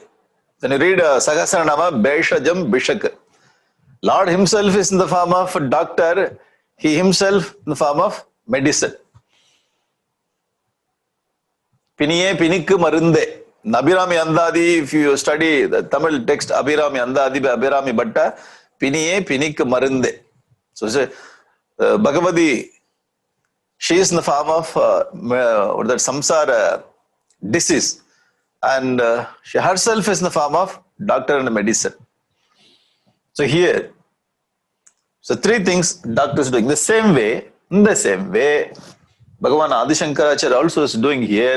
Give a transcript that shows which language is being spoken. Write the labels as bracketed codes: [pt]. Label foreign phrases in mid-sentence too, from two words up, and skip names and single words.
[en] When you read Sahasranama, [sa] भेषजं भिषक्. [en] Lord himself is in the form of a doctor. He himself in the form of medicine. [ta] பிணியே பிணிக்கு மருந்தே. [en] Abhirami Andadi, if you study the Tamil text, Abhirami Andadi by Abhirami Bhatta, [ta] பிணியே பிணிக்கு மருந்தே. [en] So Bhagavati, she is in the form of that samsara disease. And she herself is in the form of doctor and medicine. So here, so 3 things doctors doing. In the same way, Bhagavan Adi Shankaracharya also is doing here.